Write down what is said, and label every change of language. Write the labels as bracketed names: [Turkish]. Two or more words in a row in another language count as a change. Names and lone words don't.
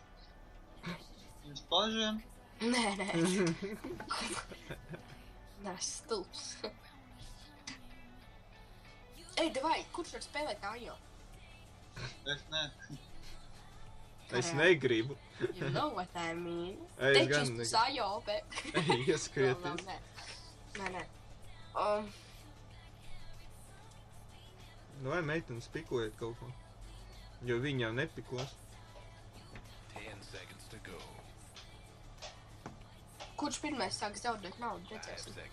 [Latvian] Uz plažiem? Nē. Nē, stulps. Ej, davai, kurš var spēlēt Ajo? Es ne. Es negribu. [English] You know what I mean. [Latvian] Es gan Tečis Ajo, bet... Ej, ieskrieties. Nē. Nu vai meitenes pikojiet kaut ko? Jo viņi jau nepikos. Kurš pirmais sāks zaudēt naudu, redzēsim?